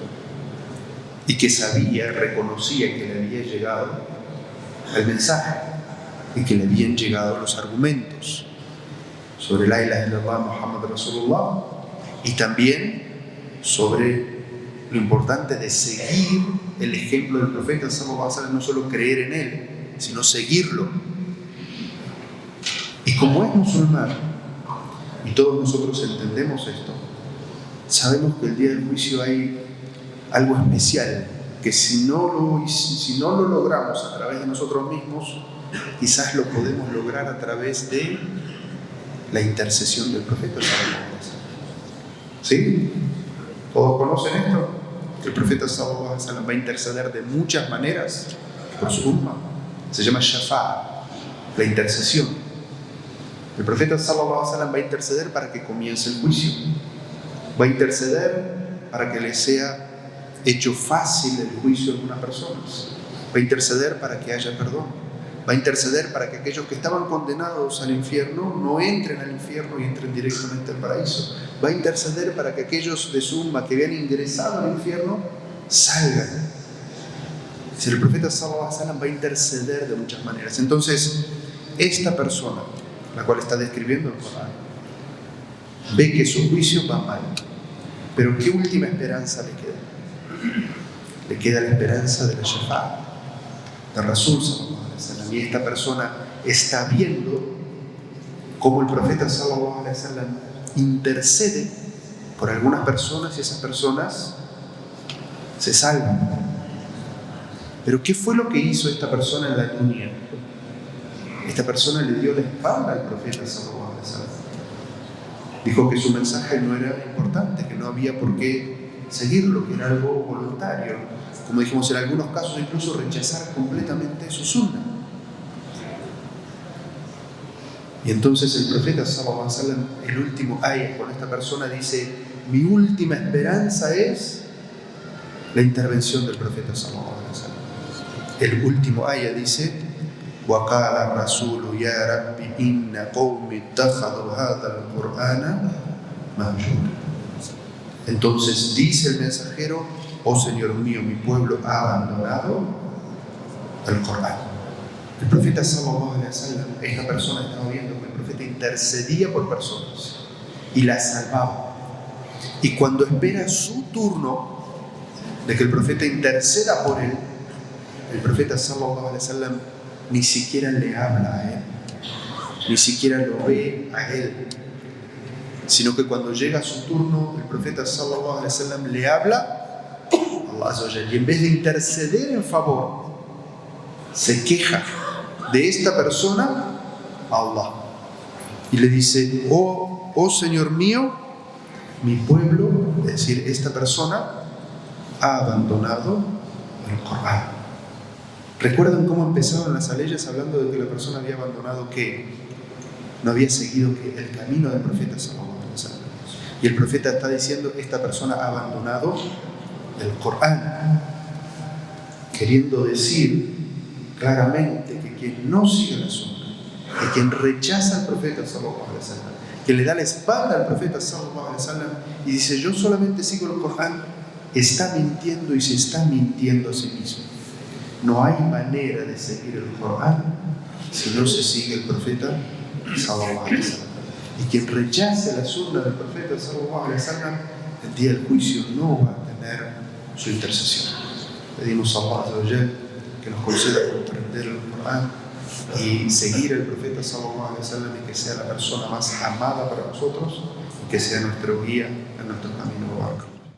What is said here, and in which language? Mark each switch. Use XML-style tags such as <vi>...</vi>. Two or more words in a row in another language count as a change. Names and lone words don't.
<es>Y que sabía, reconocía que le había llegado el mensaje y que le habían llegado los argumentos sobre</es> <ar>لا إله إلا الله محمد رسول الله,</ar> <es>y también sobre lo importante de seguir el ejemplo del profeta</es> <ar>صلى الله عليه وسلم,</ar> <es>no solo creer en él, sino seguirlo. Y como es musulmán, y todos nosotros entendemos esto, sabemos que el día del juicio hay algo especial, que si no lo logramos a través de nosotros mismos, quizás lo podemos lograr a través de la intercesión del profeta</es> <ar>صلى الله عليه وسلم.</ar> <es>¿Sí? ¿Todos conocen esto? Que el profeta</es> <ar>صلى الله عليه وسلم</ar> <es>va a interceder de muchas maneras por su umma. Se llama shafa'a, la intercesión. El profeta</es> <ar>صلى الله عليه وسلم</ar> <es>va a interceder para que comience el juicio. Va a interceder para que le sea hecho fácil el juicio de algunas personas. Va a interceder para que haya perdón. Va a interceder para que aquellos que estaban condenados al infierno no entren al infierno y entren directamente al paraíso. Va a interceder para que aquellos de su umma que habían ingresado al infierno salgan. Si el profeta</es> <ar>صلى الله عليه وسلم</ar> <es>va a interceder de muchas maneras. Entonces, esta persona, la cual está describiendo el Corán, ve que su juicio va mal. Pero ¿qué última esperanza le queda? Le queda la esperanza de la shafa'a, de</es> <ar>رسول صلى الله عليه وسلم.</ar> <es>Y esta persona está viendo cómo el profeta</es> <ar>صلى الله عليه وسلم</ar> <es>intercede por algunas personas y esas personas se salvan. Pero ¿qué fue lo que hizo esta persona en la dunya? Esta persona le dio la espalda al profeta</es> <ar>صلى الله عليه وسلم.</ar> <es>Dijo que su mensaje no era importante, que no había por qué seguirlo, que era algo voluntario. Como dijimos, en algunos casos incluso rechazar completamente su sunna. Y entonces el profeta</es> <ar>صلى الله عليه وسلم,</ar> <es>el último ayah con esta persona, dice: mi última esperanza es la intervención del profeta</es> <ar>صلى الله عليه وسلم.</ar> <es>El último ayah dice:</es> <ar>وَقَالَ الرَّسُولُ يَا رَبِّ إِنَّ قَوْمِ اتَّخَذُوا هَذَا الْقُرْآنَ مَهْجُورًا.</ar> <es>Entonces dice el mensajero: oh Señor mío, mi pueblo ha abandonado el Corán. El profeta</es> <ar>صلى الله عليه وسلم,</ar> <es>esta persona estaba viendo que el profeta intercedía por personas y las salvaba. Y cuando espera su turno de que el profeta interceda por él, el profeta</es> <ar>صلى الله عليه وسلم</ar> <es>ni siquiera le habla a él, ni siquiera lo ve a él, sino que cuando llega su turno, el profeta</es> <ar>صلى الله عليه وسلم</ar> <es>le habla</es> <ar>الله عز وجل,</ar> <es>y en vez de interceder en favor, se queja de esta persona a Allah y le dice: oh Señor mío, mi pueblo, es decir, esta persona ha abandonado el Corán. ¿Recuerdan cómo empezaron las aleyas hablando de que la persona había abandonado qué? No había seguido el camino del profeta</es> <ar>صلى الله عليه وسلم.</ar> <es>Y el profeta está diciendo: esta persona ha abandonado el Corán, queriendo decir claramente que quien no sigue la sunna, que quien rechaza al profeta</es> <ar>صلى الله عليه وسلم,</ar> <es>que le da la espalda al profeta</es> <ar>صلى الله عليه وسلم</ar> <es>y dice: yo solamente sigo el Corán, está mintiendo y se está mintiendo a sí mismo. No hay manera de seguir el Corán si no se sigue el profeta</es> <ar>صلى الله عليه وسلم.</ar> <es>Y quien rechace la sunna del profeta</es> <ar>صلى الله عليه وسلم,</ar> <es>el día del juicio no va a tener su intercesión. Pedimos a</es> <ar>الله عز وجل</ar> <es>que nos conceda comprender el Corán y seguir el profeta</es> <ar>صلى الله عليه وسلم,</ar> <es>y que sea la persona más amada para nosotros, y que sea nuestro guía en nuestro camino.</es>